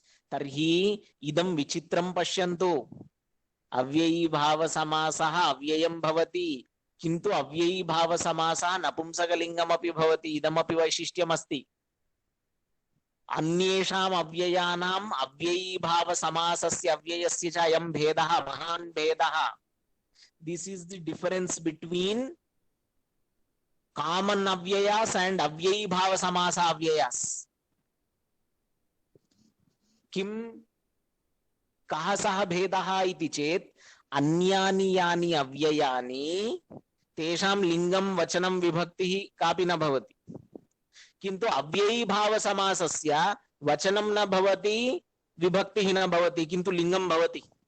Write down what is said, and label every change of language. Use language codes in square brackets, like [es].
[sa] तर्हि इदं विचित्रं पश्यन्तु। अव्ययीभावसमासः अव्ययं भवति, किन्तु अव्ययीभावसमासः नपुंसकलिङ्गमपि भवति। इदमपि वैशिष्ट्यमस्ति। अन्येषाम् अव्ययानाम् अव्ययीभावसमासस्य अव्ययस्य च अयं भेदः, महान् भेदः। [en] This is the difference between common अव्ययास and अव्ययीभावसमास अव्ययास। [sa] किम् कः सः भेदः इति चेत् अन्यानि यानि अव्ययानि तेषां लिंगं वचनं विभक्तिः कापि न भवति, किन्तु अव्ययीभावसमासस्य वचनं न भवति, विभक्तिः न भवति, किन्तु लिंगं भवति।